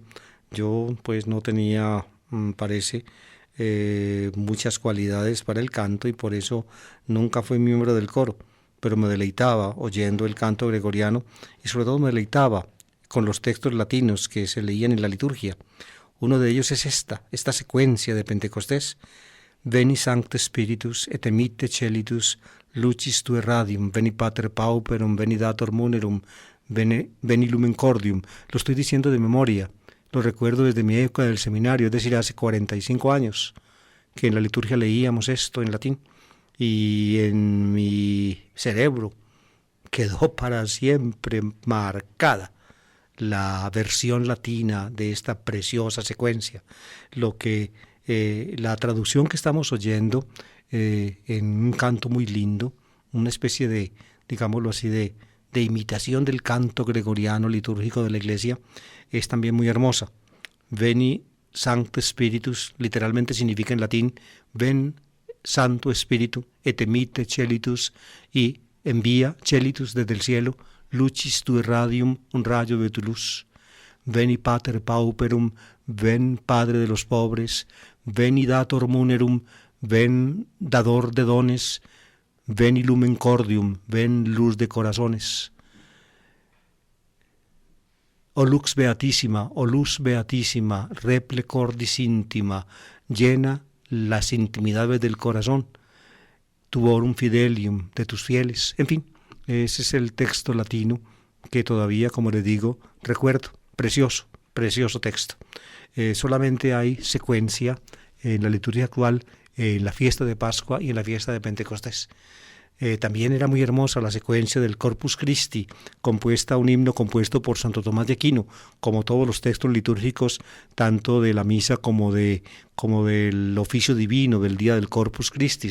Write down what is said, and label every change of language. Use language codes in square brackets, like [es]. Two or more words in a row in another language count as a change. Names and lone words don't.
[es] Yo pues no tenía, parece, muchas cualidades para el canto y por eso nunca fui miembro del coro, pero me deleitaba oyendo el canto gregoriano y sobre todo me deleitaba con los textos latinos que se leían en la liturgia. Uno de ellos es esta secuencia de Pentecostés. [la] Veni Sancte Spiritus et emitte celitus lucis tue radium, veni Pater Pauperum, veni Dator Munerum, veni Lumen Cordium. [es] Lo estoy diciendo de memoria, lo recuerdo desde mi época del seminario, es decir, hace 45 años que en la liturgia leíamos esto en latín y en mi cerebro quedó para siempre marcada la versión latina de esta preciosa secuencia. Lo que la traducción que estamos oyendo en un canto muy lindo, una especie de, digámoslo así, de imitación del canto gregoriano litúrgico de la Iglesia, es también muy hermosa. [la] Veni Sancte Spiritus, [es] literalmente significa en latín, ven Santo Espíritu, [la] et emitte celitus, [es] y envía celitus desde el cielo, [la] lucis tue radium, [es] un rayo de tu luz. [la] Veni Pater Pauperum, [es] ven Padre de los pobres, [la] veni Dator Munerum, [es] ven Dador de dones, [la] veni Lumen Cordium, [es] ven luz de corazones. [la] O lux beatísima, [es] o luz beatísima, [la] reple cordis íntima, [es] llena las intimidades del corazón, [la] tuorum fidelium, [es] de tus fieles. En fin, ese es el texto latino que todavía, como les digo, recuerdo. Precioso, precioso texto. Solamente hay secuencia en la liturgia actual, en la fiesta de Pascua y en la fiesta de Pentecostés. También era muy hermosa la secuencia del Corpus Christi, un himno compuesto por Santo Tomás de Aquino, como todos los textos litúrgicos, tanto de la misa como del oficio divino del día del Corpus Christi.